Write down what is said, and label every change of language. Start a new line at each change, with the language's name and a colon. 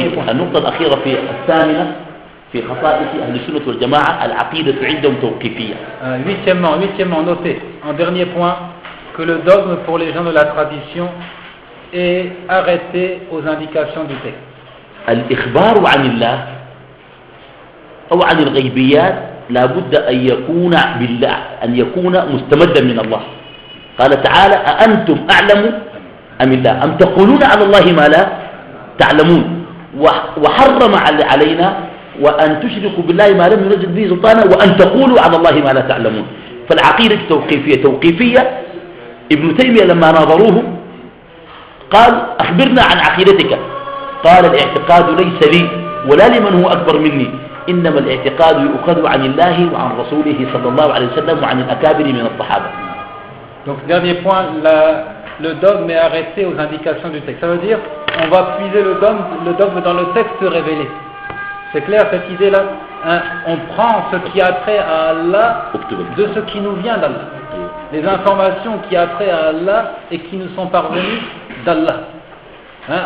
Arabic: النقطة الأخيرة في الثامنة في خصائص أهل السنة والجماعة العقيدة عندهم توقيفية.
French: Huitièmement, notez, en dernier point, que le dogme pour les gens de la tradition est arrêté aux indications du texte.
Arabic: الإخبار عن الله أو عن الغيبيات لا بد أن يكون بالله، أن يكون مستمدا من الله. قال تعالى: أأنتم أعلم أم الله أم تقولون على الله ما لا تعلمون، وحرم علينا وأن تشركوا بالله ما لم ينزل به سلطانا وأن تقولوا على الله ما لا تعلمون. فالعقيدة توقيفية. ابن تيمية لما ناظروه قال: أخبرنا عن عقيدتك. قال: الاعتقاد ليس لي ولا لمن هو أكبر مني، إنما الاعتقاد يؤخذ عن الله وعن رسوله صلى الله عليه وسلم وعن الأكابر من الصحابة.
French: Donc dernier point, le dogme est arrêté aux indications du texte. Ça veut dire on va puiser le dogme dans le texte révélé. C'est clair cette idée-là, hein? On prend ce qui a trait à Allah de ce qui nous vient d'Allah. Les informations qui a trait à Allah et qui nous sont parvenues d'Allah. Hein?